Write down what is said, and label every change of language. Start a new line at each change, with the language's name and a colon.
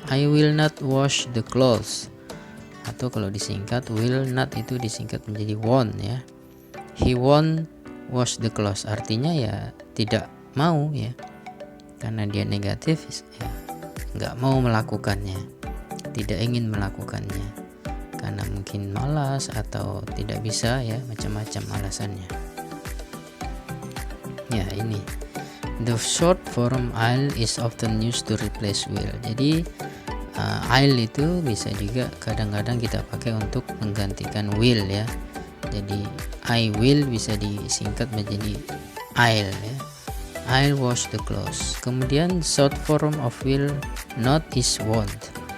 English: I will not wash the clothes.
Indonesian: Atau kalau disingkat will not itu disingkat menjadi won't ya.
English: He won't wash the clothes.
Indonesian: Artinya ya tidak mau ya. Karena dia negatif ya, nggak mau melakukannya, tidak ingin melakukannya. Karena mungkin malas atau tidak bisa ya, macam-macam alasannya. Ya, ini
English: the short form I'll is often used to replace will.
Indonesian: Jadi I'll itu bisa juga kadang-kadang kita pakai untuk menggantikan will ya. Jadi I will bisa disingkat menjadi I'll ya.
English: I'll wash the clothes.
Indonesian: Kemudian
English: short form of will not is won't.